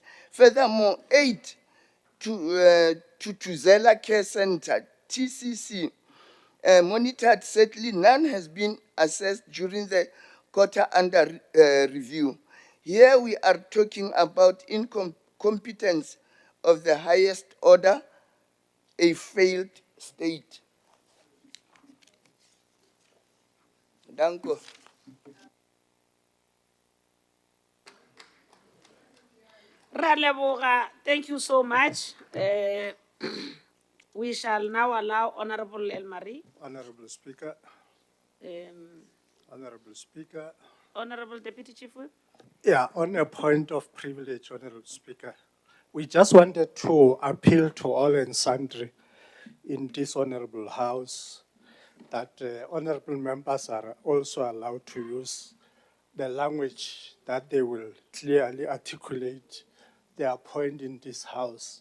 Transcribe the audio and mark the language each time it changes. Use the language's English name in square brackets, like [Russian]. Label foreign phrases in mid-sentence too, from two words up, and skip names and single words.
[English] Furthermore, aid to Tuzela Care Center, TCC, monitored. Sadly, none has been assessed during the quarter under review. Here we are talking about incompetence of the highest order, a failed state. Danko. [Tswana] Ra leboga, [English] thank you so much. We shall now allow Honorable Elmarie. Honorable Speaker, Honorable Speaker. Honorable Deputy Chief Whip. Yeah, on a point of privilege, Honorable Speaker, we just wanted to appeal to all and sundry in this Honorable House that honorable members are also allowed to use the language that they will clearly articulate their point in this House.